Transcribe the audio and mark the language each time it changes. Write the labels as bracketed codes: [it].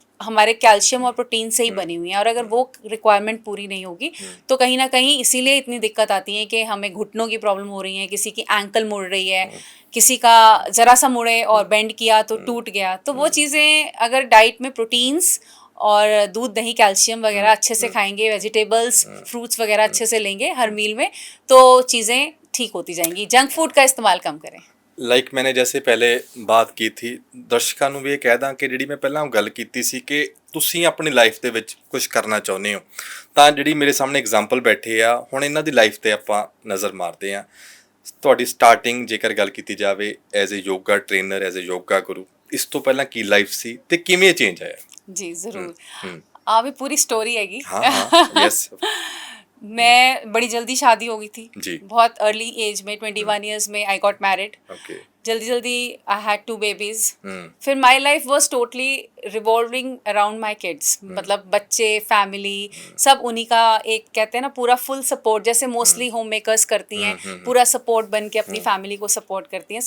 [hi] हमारे कैल्शियम और प्रोटीन से ही बनी हुई हैं, और अगर वो रिक्वायरमेंट पूरी नहीं होगी तो कहीं ना कहीं इसीलिए इतनी दिक्कत आती है कि हमें घुटनों की प्रॉब्लम हो रही है, किसी की एंकल मुड़ रही है, किसी का जरा सा मुड़े और बेंड किया तो टूट गया। तो वो चीज़ें अगर डाइट में प्रोटीन्स और दूध दही कैल्शियम वगैरह अच्छे से खाएंगे, वेजिटेबल्स फ्रूट्स वगैरह अच्छे से लेंगे हर मील में, तो चीज़ें ठीक होती जाएंगी। जंक फूड का इस्तेमाल कम करें। [pa] ਲਾਈਕ [hi] ਮੈਨੇ ਜੈਸੇ ਪਹਿਲੇ ਬਾਤ ਕੀ ਥੀ, [pa] ਦਰਸ਼ਕਾਂ ਨੂੰ ਵੀ ਇਹ ਕਹਿ ਦਾਂ ਕਿ ਜਿਹੜੀ ਮੈਂ ਪਹਿਲਾਂ ਗੱਲ ਕੀਤੀ ਸੀ ਕਿ ਤੁਸੀਂ ਆਪਣੀ ਲਾਈਫ ਦੇ ਵਿੱਚ ਕੁਝ ਕਰਨਾ ਚਾਹੁੰਦੇ ਹੋ, ਤਾਂ ਜਿਹੜੀ ਮੇਰੇ ਸਾਹਮਣੇ ਐਗਜ਼ਾਮਪਲ ਬੈਠੇ ਆ, ਹੁਣ ਇਹਨਾਂ ਦੀ ਲਾਈਫ 'ਤੇ ਆਪਾਂ ਨਜ਼ਰ ਮਾਰਦੇ ਹਾਂ। ਤੁਹਾਡੀ ਸਟਾਰਟਿੰਗ ਜੇਕਰ ਗੱਲ ਕੀਤੀ ਜਾਵੇ as a yoga trainer, as a yoga ਗੁਰੂ, ਇਸ ਤੋਂ ਪਹਿਲਾਂ ਕੀ ਲਾਈਫ ਸੀ ਤੇ ਕਿਵੇਂ ਚੇਂਜ ਆਇਆ? [hi] जी ज़रूर, अभी पूरी स्टोरी हैगी। हाँ हाँ, यस। मैं बड़ी जल्दी शादी हो गई थी जी। बहुत अर्ली एज में, 21 ईयर्स में [en] I got married. [hi] ओके। जल्दी जल्दी [en] I had 2 babies. [hi] फिर [en] my life was totally revolving around my kids, [hi] मतलब बच्चे, फैमिली, सब उन्हीं का एक कहते हैं ना पूरा फुल सपोर्ट, जैसे मोस्टली होम मेकर्स करती हैं, पूरा सपोर्ट बन के अपनी फैमिली को सपोर्ट करती हैं।